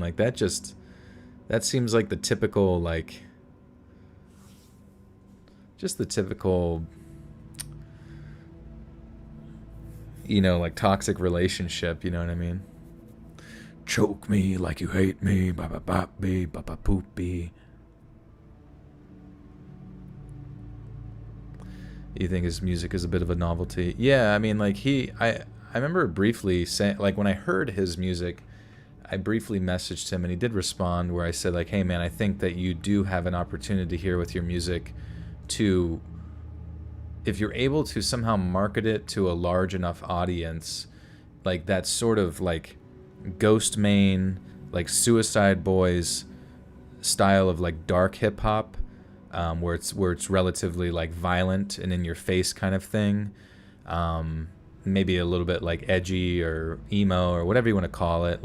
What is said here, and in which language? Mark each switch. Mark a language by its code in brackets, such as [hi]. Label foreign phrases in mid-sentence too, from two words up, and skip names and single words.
[en] Like that seems like the typical like, just the typical, you know, like toxic relationship, you know what I mean? Choke me like you hate me, ba ba ba be, ba ba poopy. You think his music is a bit of a novelty? Yeah, I mean, like I remember briefly saying, like when I heard his music, I briefly messaged him and he did respond where I said like, hey man, I think that you do have an opportunity here with your music to, if you're able to somehow market it to a large enough audience, like that sort of like Ghost Main, like Suicide Boys style of like dark hip hop, where it's relatively like violent and in your face kind of thing, maybe a little bit like edgy or emo or whatever you want to call it.